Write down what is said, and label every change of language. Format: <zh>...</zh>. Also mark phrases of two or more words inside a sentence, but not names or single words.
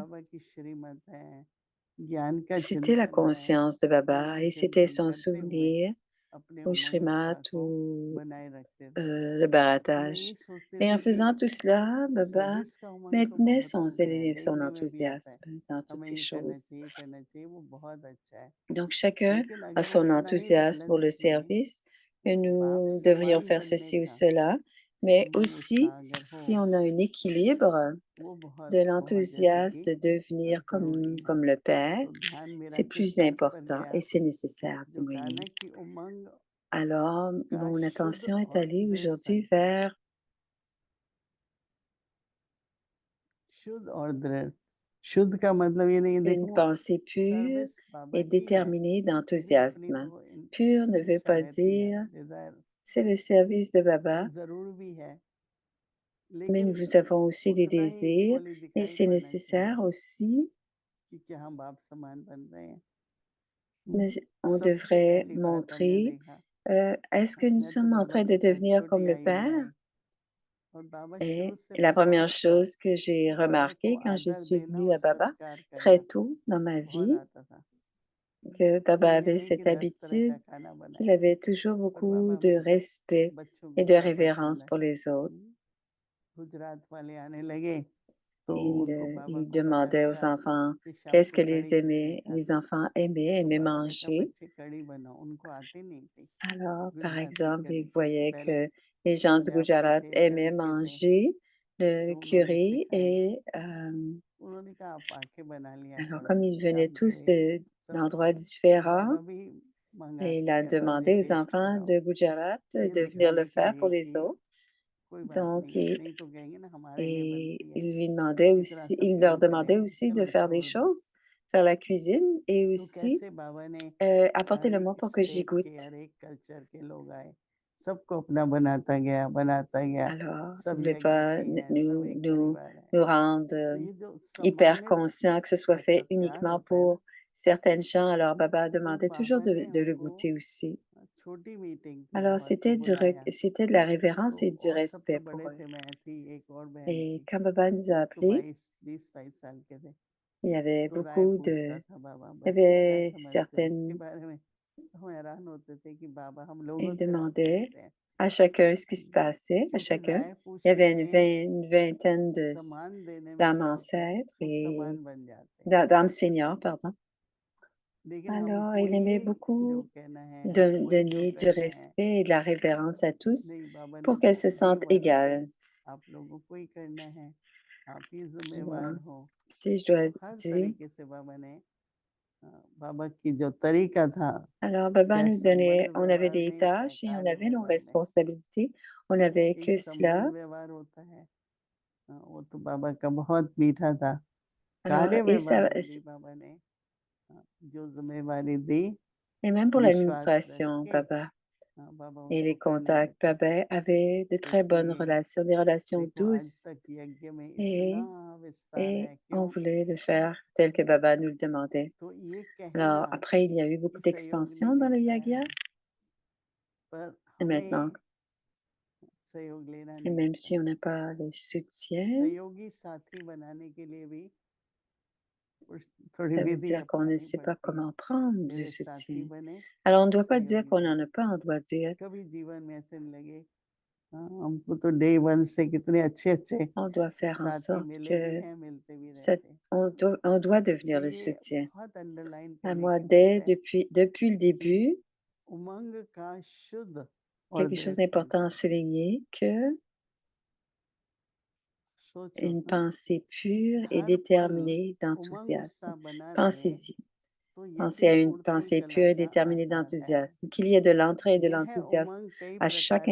<hi>बाबा की श्रीमत है ज्ञान का</hi> <fr>c'était la</fr> <hi>चिंतन है</hi> <fr>conscience de Baba</fr> <hi>नाम</hi> <fr>et c'était</fr> <hi>चिंतन</hi> <fr>son</fr> <hi>करते हुए</hi> <fr>souvenir</fr> <hi>अपने</hi> <fr>au</fr> <hi>उमंग</hi> <fr>Shrimat</fr> <hi>उत्साह को</hi> <fr>ou</fr> <hi>बनाए रखते थे</hi> <fr>le</fr> <hi>तो मैं</hi> <fr>baratage.</fr> <hi>ये सोचती</hi> <fr>Et en</fr> <hi>थी कि</hi> <fr>faisant tout cela, Baba</fr> <hi>सर्विस का उमंग तो</hi> <fr>maintenait</fr> <hi>बहुत</hi> <fr>son</fr> <hi>होता</hi> <fr>zèle</fr> <hi>है</hi> <fr>et son</fr> <hi>देखने में भी आता है</hi> <fr>enthousiasme dans toutes</fr> <hi>हमें</hi> <fr>ces</fr> <hi>ये</hi> <fr>choses.</fr> <hi>करना चाहिए वो बहुत अच्छा है</hi> <fr>Donc chacun</fr> <hi>लेकिन</hi> <fr>a</fr> <hi>अगर</hi> <fr>son</fr> <hi>उतना ही</hi> <fr>enthousiasme pour le</fr> <hi>बैलेंस में</hi> <fr>service, que</fr> <hi>बाप</hi> <fr>nous devrions</fr> <hi>समान</hi> <fr>faire</fr> <hi>बनने</hi> <fr>ceci ou</fr> <hi>का</hi> <fr>cela, mais</fr> <hi>उमंग</hi> <fr>aussi</fr> <hi>उत्साह अगर हो</hi> <fr>si on a un équilibre</fr> <hi>वो</hi> <fr>de</fr> <hi>बहुत बहुत जैसे</hi> <fr>l'enthousiasme</fr> <hi>कि</hi> <fr>de devenir</fr> <hi>जरूरी है</hi> <fr>comme le Père,</fr> <hi>तो ध्यान मेरा</hi> <fr>c'est</fr> <hi>किस</hi> <fr>plus</fr> <hi>बात पर</hi> <fr>important</fr> <hi>गया</hi> <fr>et c'est nécessaire,</fr> <hi>जो कहा</hi> <fr>dis-moi.</fr> <hi>ना कि उमंग</hi> <fr>Alors,</fr> <hi>का</hi> <fr>mon</fr> <hi>शुद्ध</hi> <fr>attention est</fr> <hi>और</hi> <fr>allée</fr> <hi>दृढ़</hi> <fr>aujourd'hui</fr> <hi>संकल्प</hi> <fr>vers</fr> <hi>शुद्ध और दृढ़ शुद्ध का मतलब ये नहीं</hi> <fr>une</fr> <hi>देखो</hi> <fr>pensée pure</fr> <hi>सर्विस बाबा</hi> <fr>et</fr> <hi>की है</hi> <fr>déterminée</fr> <hi>लेकिन अपनी</hi> <fr>d'enthousiasme.</fr> <hi>तो</hi> <fr>Pure ne veut</fr> <hi>इच्छा</hi> <fr>pas</fr> <hi>रहती है</hi> <fr>dire</fr> <hi>डिजायर</hi> <fr>c'est le service de</fr> <hi>और</hi> <fr>Baba,</fr> <hi>जरूर भी है</hi> <fr>mais</fr> <hi>लेकिन</hi> <fr>nous avons aussi des</fr> <hi>उतना ही</hi> <fr>désirs</fr> <hi>इक्वली</hi> <fr>et</fr> <hi>दिखाई</hi> <fr>c'est</fr> <hi>पड़ना चाहिए</hi> <fr>nécessaire aussi.</fr> <hi>कि क्या हम बाप समान बन रहे हैं</hi> <fr>Mais on</fr> <hi>सबसे</hi> <fr>devrait</fr> <hi>पहली बात हमने</hi> <fr>montrer,</fr> <hi>देखा</hi> <fr>est-ce que nous</fr> <hi>मैं तो</hi> <fr>sommes en</fr> <hi>बाबा</hi> <fr>train</fr> <hi>के</hi> <fr>de</fr> <hi>पास</hi> <fr>devenir comme</fr> <hi>छोटी</hi> <fr>le</fr> <hi>आयु में</hi> <fr>Père?</fr> <hi>आई और बाबा शुरू</hi> <fr>Et</fr> <hi>से</hi> <fr>la première</fr> <hi>बहुत</hi> <fr>chose que j'ai</fr> <hi>बाबा को</hi> <fr>remarqué quand je</fr> <hi>आदर</hi> <fr>suis</fr> <hi>देना</hi> <fr>venue</fr> <hi>और</hi> <fr>à Baba,</fr> <hi>सत्कार</hi> <fr>très</fr> <hi>करना</hi> <fr>tôt dans ma</fr> <hi>बहुत</hi> <fr>vie,</fr> <hi>आता था</hi> <fr>que Baba</fr> <hi>ये</hi> <fr>avait</fr> <hi>नहीं कि</hi> <fr>cette</fr> <hi>10 तरह</hi> <fr>habitude</fr> <hi>का खाना</hi> <fr>qu'il</fr> <hi>बनाए</hi> <fr>avait toujours</fr> <hi>पर बाबा</hi> <fr>beaucoup de</fr> <hi>हमेशा</hi> <fr>respect</fr> <hi>बच्चों</hi> <fr>et</fr> <hi>को</hi> <fr>de</fr> <hi>क्या पसंद</hi> <fr>révérence</fr> <hi>है</hi> <fr>pour les autres.</fr> <hi>गुजरात वाले आने लगे तो उनको बाबा</hi> <fr>Il</fr> <hi>को</hi> <fr>demandait</fr> <hi>बताने</hi> <fr>aux</fr> <hi>का</hi> <fr>enfants</fr> <hi>कि शाम</hi> <fr>qu'est-ce</fr> <hi>को</hi> <fr>que</fr> <hi>कड़ी खिचड़ी</hi> <fr>les</fr> <hi>खाते हैं</hi> <fr>enfants aimaient,</fr> <hi>तो</hi> <fr>aimaient</fr> <hi>बाबा ने कहा</hi> <fr>manger.</fr> <hi>बच्चे कड़ी बनाओ उनको आती नहीं थी</hi> <fr>Alors, par</fr> <hi>गुजराती</hi> <fr>exemple,</fr> <hi>कड़ी</hi> <fr>il voyait</fr> <hi>पहले</hi> <fr>que les gens du</fr> <hi>पंजाब के</hi> <fr>Gujarat</fr> <hi>थे</hi> <fr>aimaient</fr> <hi>सिंध के थे</hi> <fr>manger le</fr> <hi>तो उन्होंने</hi> <fr>curry</fr> <hi>सिखाई</hi> <fr>et</fr> <hi>उन्होंने कहा आप आके बना लिया</hi> <fr>alors</fr> <hi>करो</hi> <fr>comme ils venaient</fr> <hi>शाम के</hi> <fr>tous</fr> <hi>लिए सबको</hi> <fr>d'endroits</fr> <hi>तो</hi> <fr>différents,</fr> <hi>बाबा भी</hi> <fr>et il</fr> <hi>मंगाते</hi> <fr>a</fr> <hi>कि अगर मुझे</hi> <fr>demandé aux</fr> <hi>टेस्ट</hi> <fr>enfants</fr> <hi>कराओ</hi> <fr>de Gujarat</fr> <hi>ये</hi> <fr>de venir le</fr> <hi>दिखाने के</hi> <fr>faire pour</fr> <hi>लिए</hi> <fr>les</fr> <hi>कि</hi> <fr>autres.</fr> <hi>कोई बात</hi> <fr>Donc,</fr> <hi>नहीं नहीं तो कहेंगे ना हमारे लिए बनती है इस तरह सब</hi> <fr>il leur</fr> <hi>क्यों</hi> <fr>demandait</fr> <hi>करेंगे</hi> <fr>aussi de</fr> <hi>चलो</hi> <fr>faire des</fr> <hi>छोड़ दो</hi> <fr>choses, faire la cuisine et</fr> <hi>तो</hi> <fr>aussi</fr> <hi>कैसे बाबा ने</hi> <fr>apporter</fr> <hi>हर</hi> <fr>le</fr> <hi>एक</hi> <fr>mot pour que j'y</fr> <hi>स्टेट के</hi> <fr>goûte.</fr> <hi>हर एक कल्चर के लोग आए सबको अपना बनाता गया</hi> <fr>Alors, il</fr> <hi>सब</hi> <fr>voulait</fr> <hi>यज्ञ</hi> <fr>pas</fr> <hi>की हैं सब एक परिवार है</hi> <fr>nous rendre</fr> <hi>तो ये जो</hi> <fr>hyper</fr> <hi>सम्मानित</hi> <fr>conscients que ce soit</fr> <hi>और</hi> <fr>fait</fr> <hi>सत्कार</hi> <fr>uniquement</fr> <hi>होता है ना</hi> <fr>pour certaines gens. Alors, Baba</fr> <hi>तो</hi> <fr>demandait toujours</fr> <hi>बाबा ने</hi> <fr>de le</fr> <hi>हमको</hi> <fr>goûter aussi.</fr> <hi>छोटी मीटिंग थी</hi> <fr>Alors,</fr> <hi>बहुत तो बुलाया</hi> <fr>c'était de la</fr> <hi>तो</hi> <fr>révérence et du</fr> <hi>और सब तो</hi> <fr>respect pour</fr> <hi>बड़े</hi> <fr>eux.</fr> <hi>थे मैं थी एक और बहन</hi> <fr>Et</fr> <hi>थी</hi> <fr>quand Baba nous a</fr> <hi>तो</hi> <fr>appelés,</fr> <hi>22 साल के थे</hi> <fr>il y avait</fr> <hi>तो राय</hi> <fr>beaucoup</fr> <hi>पूछता</hi> <fr>de,</fr> <hi>था बाबा</hi> <fr>il y</fr> <hi>बच्चे क्या</hi> <fr>avait</fr> <hi>समझते हो इसके</hi> <fr>certaines,</fr> <hi>बारे में तो हम हैरान होते थे कि बाबा हम लोगों</hi> <fr>il</fr> <hi>से राय</hi> <fr>demandait</fr> <hi>पूछते हैं</hi> <fr>à chacun ce qui se passait, à</fr> <hi>क्योंकि</hi> <fr>chacun.</fr> <hi>राय</hi> <fr>Il y</fr> <hi>पूछने</hi> <fr>avait</fr> <hi>में</hi> <fr>une vingtaine</fr> <hi>सम्मान देने में</hi> <fr>d'âmes</fr> <hi>क्या होता है</hi> <fr>ancêtres</fr> <hi>वो</hi> <fr>et</fr> <hi>समान बन जाते हैं</hi> <fr>d'âmes seniors, pardon.</fr> <hi>लेकिन</hi> <fr>Alors,</fr> <hi>हमको</hi> <fr>il aimait</fr> <hi>ही जो</hi> <fr>beaucoup</fr> <hi>कहना है हमको ही जो</hi> <fr>donner du</fr> <hi>करना है</hi> <fr>respect et de la révérence à tous</fr> <hi>नहीं बाबा ने</hi> <fr>pour qu'elles</fr> <hi>कहा</hi> <fr>se</fr> <hi>डे</hi> <fr>sentent</fr> <hi>वन से</hi> <fr>égales.</fr> <hi>आप लोगों को ही करना है आप ही जिम्मेवार</hi> <fr>Bon,</fr> <hi>हो</hi> <fr>si je dois</fr> <hi>तो हर</hi> <fr>dire.</fr> <hi>तरीके से बाबा ने बाबा की जो तरीका था</hi> <fr>Alors, Baba</fr> <hi>चाहे</hi> <fr>nous donnait,</fr> <hi>संबंध</hi> <fr>on avait</fr> <hi>व्यवहार</hi> <fr>des</fr> <hi>में चाहे</hi> <fr>tâches et on</fr> <hi>कार्य</hi> <fr>avait nos</fr> <hi>व्यवहार में</hi> <fr>responsabilités. On n'avait</fr> <hi>एक</hi> <fr>que</fr> <hi>संबंध</hi> <fr>cela.</fr> <hi>व्यवहार होता है वो तो बाबा का बहुत मीठा था</hi> <fr>Alors,</fr> <hi>कार्य व्यवहार में भी बाबा ने जो जिम्मेवारी दी</hi> <fr>et même pour</fr> <hi>विश्वास रख</hi> <fr>l'administration,</fr> <hi>के</hi> <fr>Baba,</fr> <hi>बाबा</hi> <fr>et</fr> <hi>उनको</hi> <fr>les</fr> <hi>करने</hi> <fr>contacts,</fr> <hi>देते थे</hi> <fr>Baba avait de</fr> <hi>तो</hi> <fr>très bonnes</fr> <hi>इसलिए</hi> <fr>relations, des relations</fr> <hi>देखो आज</hi> <fr>douces.</fr> <hi>तक यज्ञ में इतना</hi> <fr>Et,</fr> <hi>विस्तार</hi> <fr>et</fr> <hi>है</hi> <fr>on</fr> <hi>क्यों</hi> <fr>voulait le faire tel que Baba nous le demandait.</fr> <hi>तो ये कहना</hi> <fr>Alors, après, il y a eu</fr> <hi>कि</hi> <fr>beaucoup</fr> <hi>सहयोग नहीं</hi> <fr>d'expansion dans le</fr> <hi>मिलता</hi> <fr>Yagya.</fr> <hi>है पर</hi> <fr>Et maintenant,</fr> <hi>हमें सहयोग लेना</hi> <fr>et</fr> <hi>नहीं</hi> <fr>même</fr> <hi>आता</hi> <fr>si on n'a pas le soutien,</fr> <hi>सहयोगी साथी बनाने के लिए भी कुछ थोड़ी</hi> <fr>Ça veut</fr> <hi>विधि</hi> <fr>dire qu'on ne</fr> <hi>अपनानी</hi> <fr>sait pas</fr> <hi>पड़ती है</hi> <fr>comment prendre du</fr> <hi>मेरे साथी</hi> <fr>soutien.</fr> <hi>बने</hi> <fr>Alors, on ne doit pas dire qu'on</fr> <hi>संयमी</hi> <fr>n'en</fr> <hi>बने</hi> <fr>a pas, on doit dire,</fr> <hi>कभी जीवन में ऐसे नहीं लगे हाँ हमको तो</hi> <en>day one</en> <hi>से कितने अच्छे अच्छे</hi> <fr>on doit faire en</fr> <hi>साथी</hi> <fr>sorte</fr> <hi>मिले भी</hi> <fr>que</fr> <hi>हैं मिलते भी</hi> <fr>cette-</fr> <hi>रहते हैं</hi> <fr>on doit</fr> <hi>तो</hi> <fr>devenir le</fr> <hi>ये</hi> <fr>soutien.</fr> <hi>बहुत अंडरलाइन</hi> <fr>À</fr> <hi>करने</hi> <fr>moi,</fr> <hi>की बात है</hi> <fr>depuis le</fr> <hi>कि</hi> <fr>début,</fr> <hi>उमंग का शुद्ध और</hi> <fr>quelque chose</fr> <hi>दृढ़</hi> <fr>d'important à</fr> <hi>संकल्प</hi> <fr>souligner, que</fr> <hi>सोचो</hi> <fr>une</fr> <hi>हाँ</hi> <fr>pensée pure et</fr> <hi>हर पल</hi> <fr>déterminée</fr> <hi>उमंग</hi> <fr>d'enthousiasme.</fr> <hi>उत्साह बना रहे</hi> <fr>Pensez-y.</fr> <hi>तो</hi> <fr>Pensez</fr> <hi>यही</hi> <fr>à une</fr> <hi>उड़ती</hi> <fr>pensée</fr> <hi>कला</hi> <fr>pure et</fr> <hi>का</hi> <fr>déterminée</fr> <hi>आधार है</hi> <fr>d'enthousiasme, qu'il y ait de l'entrain et de</fr> <hi>यह</hi> <fr>l'enthousiasme</fr> <hi>उमंग कई</hi> <fr>à chaque</fr>